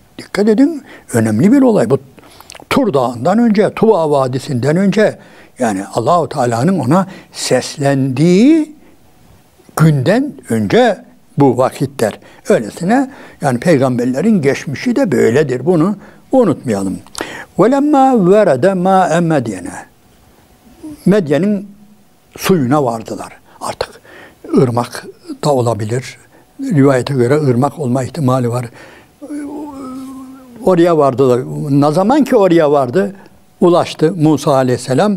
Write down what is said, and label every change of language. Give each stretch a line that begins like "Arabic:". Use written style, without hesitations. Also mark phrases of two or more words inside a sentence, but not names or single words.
Turkish: Dikkat edin, önemli bir olay bu. Tur Dağı'ndan önce, Tuva Vadisi'nden önce yani Allah-u Teala'nın ona seslendiği günden önce bu vakitler. Öylesine yani peygamberlerin geçmişi de böyledir. Bunu unutmayalım.
Arabic: وَلَمَّا وَرَدَ مَا Medyen'e.
Turkish: Medyen'in suyuna vardılar. Artık ırmak da olabilir. Rivayete göre ırmak olma ihtimali var. Oraya vardılar. Ne zaman ki oraya vardı, ulaştı Musa Aleyhisselam.